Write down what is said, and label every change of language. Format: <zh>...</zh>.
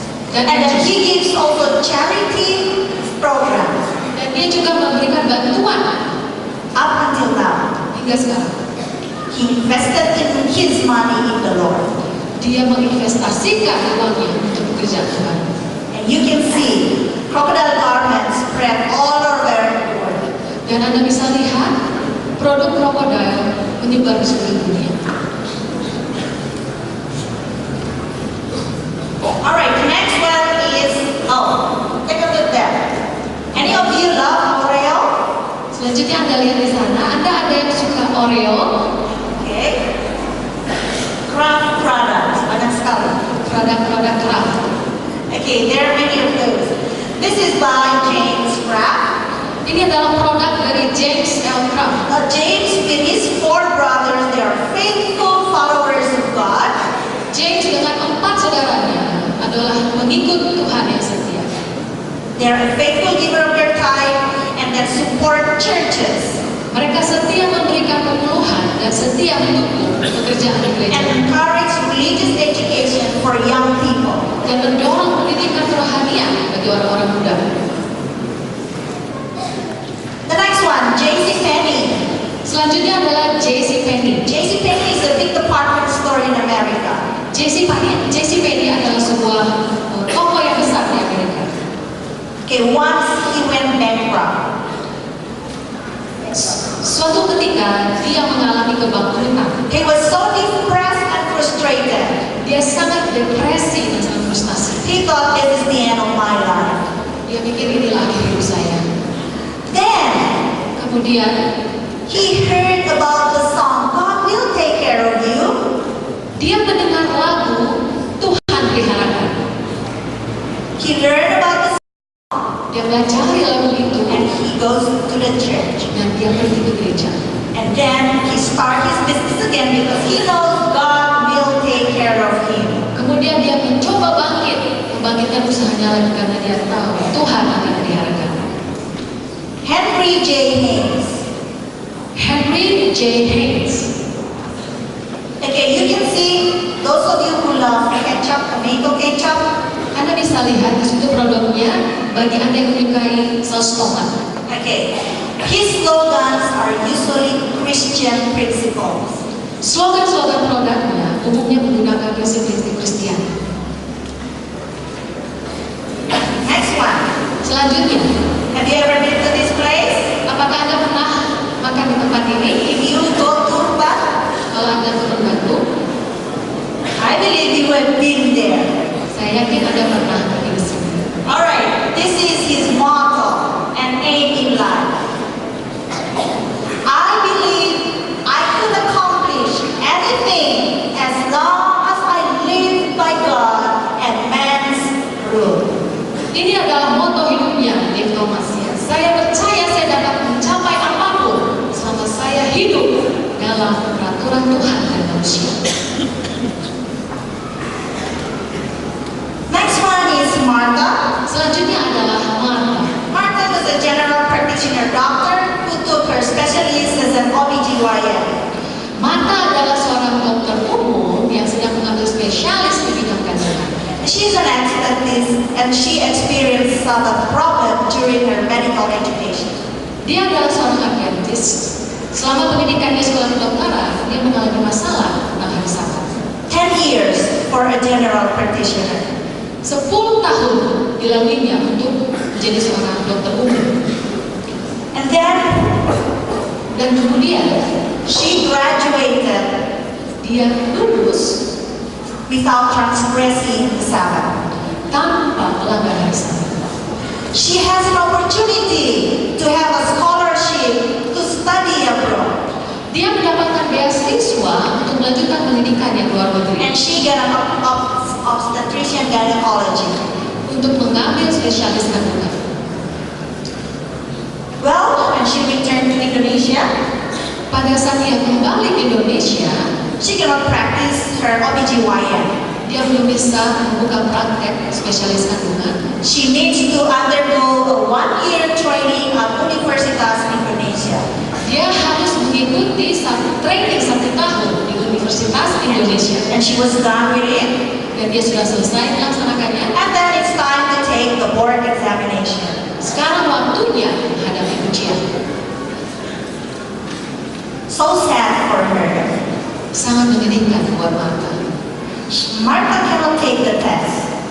<en>And then he gives also charity programs</en> <id>dan dia juga memberikan bantuan</id> <en>up until now.</en> <id>hingga sekarang.</id> <en>He invested in his money in the Lord.</en> <id>Dia menginvestasikan uangnya untuk pekerjaan Tuhan.</id> <en>And you can see crocodile garments spread all over the world.</en> <id>Dan Anda bisa lihat produk krokodil menyebar di seluruh dunia.</id> <en>Alright, the next one is, take a look there. Any of you love Oreo?</en> <id>Selanjutnya Anda lihat di sana, Anda ada yang suka Oreo,</id> <en>Okay. Craft products,</en> <id>banyak sekali. produk-produk craft.</id> <en>Okay, there are many of those. This is by James Kraft.</en> <id>Ini adalah produk dari James L. Kraft.</id> <en>James with his 4 brothers, they are faithful followers of God.</en> <id>James dengan 4 saudaranya adalah pengikut Tuhan yang setia.</id> <en>They are a faithful giver of their time and that support churches</en> <id>Mereka setia memberikan pemuluhan dan setia mendukung pekerjaan gereja</id> <en>and encourage religious education for young people.</en> <id>dan mendorong pendidikan kerohanian bagi orang-orang muda.</id> <en>The next one, J.C. Penney.</en> <id>Selanjutnya adalah J.C. Penney.</id> <en>J.C. Penney is a big department store in America.</en> <id>J.C. Penney adalah sebuah toko yang besar di Amerika.</id> <en>Okay, once he went bankrupt.</en> <id>Suatu ketika dia mengalami kebangkrutan.</id> <en>He was so depressed and frustrated.</en> <id>Dia sangat depresi dan sangat frustasi.</id> <en>He thought this is the end of my life.</en> <id>Dia pikir inilah akhir hidup saya.</id> <en>Then</en> <id>Kemudian</id> <en>he heard about the song, God will take care of you.</en> <id>dia mendengar lagu Tuhan peliharakan.</id> <en>He learned about the song</en> <id>Dia pelajari lagu itu</id> <en>and he goes to the church.</en> <id>dan dia pergi ke gereja.</id> <en>And then he starts his business again because he knows God will take care of him.</en> <id>Kemudian dia mencoba membangkitkan usahanya lagi karena dia tahu Tuhan akan meliharakan.</id> <en>Henry J. Haynes.</en> <id>Henry J. Haynes.</id> <en>Okay, you can see those of you who love ketchup, tomato ketchup.</en> <id>Anda bisa lihat di situ produknya bagi Anda yang menyukai saus tomat.</id> <en>Okay, his slogans are usually Christian principles.</en> <id>Slogan-slogan produknya umumnya menggunakan prinsip-prinsip Kristen.</id> <en>Next one.</en> <id>Selanjutnya,</id> <en>Have you ever been to this place?</en> <id>apakah Anda pernah makan di tempat ini?</id> <en>If you go to Urban,</en> <id>Kalau Anda turun Batu,</id> <en>I believe you have been there.</en> <id>saya yakin Anda pernah pergi ke sini.</id> <en>Alright, this is his motto and aim in life. I believe I could accomplish anything as long as I live by God and man's rule.</en> <id>Ini adalah moto hidupnya, Dave Thomas. Ya. Saya percaya saya dapat mencapai apapun selama saya hidup dalam peraturan Tuhan dan manusia.</id> <en>Next one is Martha.</en> <id>Selanjutnya adalah Martha.</id> <en>Martha was a general practitioner doctor who took her specialist as an OBGYN.</en> <id>Martha adalah seorang dokter umum yang sedang mengambil spesialis di bidang kandungan.</id> <en>She's an anesthetist and she experienced some problem during her medical education.</en> <id>Dia adalah seorang adventis. Selama pendidikan di sekolah kedokteran, dia mengalami masalah tentang hari Sabat.</id> <en>10 years for a general practitioner.</en> <id>10 tahun dilaluinya untuk menjadi seorang dokter umum.</id> <en>And then</en> <id>Dan kemudian</id> <en>she graduated</en> <id>dia lulus</id> <en>without transgressing the Sabbath.</en> <id>tanpa melanggar hari Sabat.</id> <en>She has an opportunity to have a scholarship to study abroad.</en> <id>Dia mendapatkan beasiswa untuk melanjutkan pendidikan yang luar negeri</id> <en>And she got an obstetrician gynecology.</en> <id>untuk mengambil spesialis kandungan.</id> <en>Well, when she returned to Indonesia,</en> <id>Pada saat dia kembali ke Indonesia,</id> <en>she cannot practice her OBGYN.</en> <id>dia belum bisa membuka praktek spesialis kandungan.</id> <en>She needs to undergo a 1-year training at Universitas Indonesia.</en> <id>Dia harus mengikuti training 1 tahun di Universitas Indonesia.</id> <en>And she was done with it.</en> <id>Dan dia sudah selesai melaksanakannya.</id> <en>And then it's time to take the board examination.</en> <id>Sekarang waktunya menghadapi ujian.</id> <en>So sad for her.</en> <id>Sangat menyedihkan buat Martha.</id> <en>Martha cannot take the test.</en>